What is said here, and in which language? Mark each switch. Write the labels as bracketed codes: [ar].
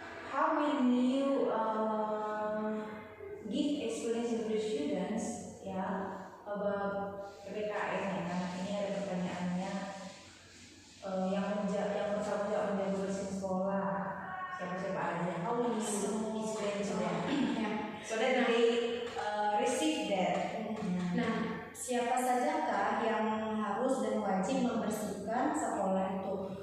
[en] How will you give explanation to the students ya about PPKN ya? [id] Nah, ini ada pertanyaannya yang bertanggung jawab menjaga bersih sekolah siapa aja? [en] How will you explain to them so that they receive that? [id] Nah, siapa sajakah yang harus dan wajib membersihkan sekolah itu?